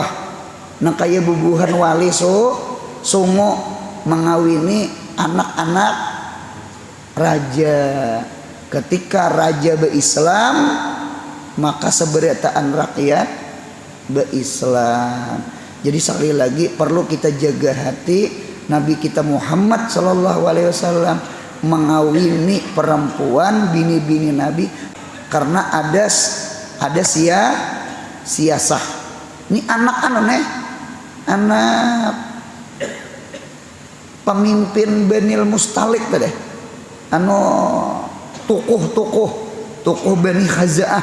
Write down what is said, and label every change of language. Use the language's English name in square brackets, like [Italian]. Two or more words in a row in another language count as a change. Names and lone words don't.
[Banjar] Nah kayak bubuhan wali songo mengawini anak-anak raja. Ketika raja berislam, maka seberataan rakyat berislam. Jadi sekali lagi perlu kita jaga hati. Nabi kita Muhammad [Arabic] صلى الله عليه وسلم [Banjar] mengawini perempuan bini-bini Nabi karena ada siasah. Ini anak anak pemimpin Banil Mustalik tadi, tokoh Bani Khaza'ah.